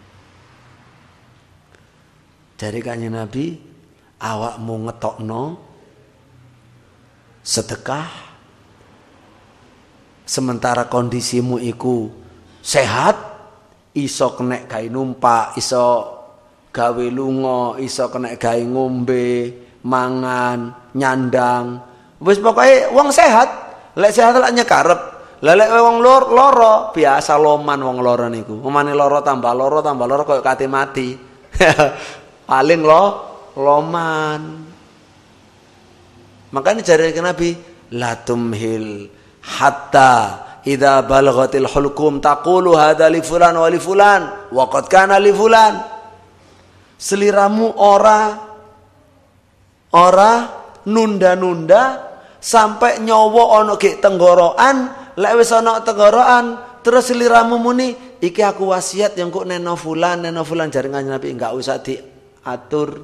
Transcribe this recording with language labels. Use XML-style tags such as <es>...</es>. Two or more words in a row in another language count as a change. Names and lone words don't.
<jv>Dari Kanjeng Nabi, awakmu ngetokno sedekah sementara kondisimu iku sehat, iso kena gawe numpak, iso gawe lunga, iso kena gawe ngombe, mangan, nyandang. Wis pokoke wong sehat, lek sehat lek nyekarep. Lah lek wong loro biasa loman wong loro niku. Omane loro tambah loro koyo kate mati. Paling loman. Makanya jari Nabi,</jv> <ar>لا تمهل حتى إذا بلغت الحلقوم تقول هذا لفلان ولفلان وقد كان لفلان.</ar> <jv>Seliramu ora nunda-nunda sampai nyawa ana gek tenggorokan, lek wis ana tenggorokan terus seliramu muni iki aku wasiat yang kok neno fulan jari Nabi, enggak usah diatur.</jv>